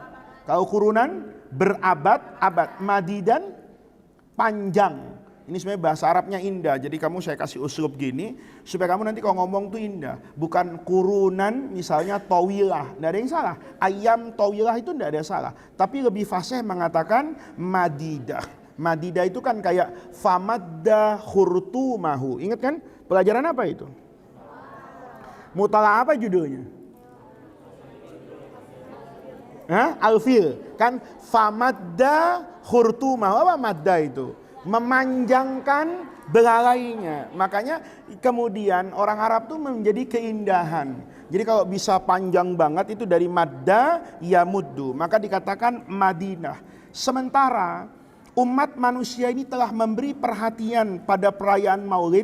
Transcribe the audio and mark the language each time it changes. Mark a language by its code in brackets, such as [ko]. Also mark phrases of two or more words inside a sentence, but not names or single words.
[id] Kalau kurunan berabad-abad, madidan panjang. Ini sebenarnya bahasa Arabnya indah. Jadi saya kasih uslub gini supaya kamu nanti kalau ngomong tuh indah. Bukan kurunan misalnya tawilah, tidak ada yang salah. [ar] Ayam tawilah [id] itu tidak ada salah. Tapi lebih fasih mengatakan madidah. Madidah itu kan kayak [ar] famadda khurtumahu. [id] Ingat kan? Pelajaran apa itu? Mutala apa judulnya? Alfil. Kan [ar] famadda khurtumahu. [id] Apa madda itu? Memanjangkan belalainya. Makanya kemudian orang Arab tuh menjadi keindahan. Jadi kalau bisa panjang banget itu dari [ar] madda yamuddu, [id] maka dikatakan Madinah. Sementara umat manusia ini telah memberi perhatian pada perayaan Maulid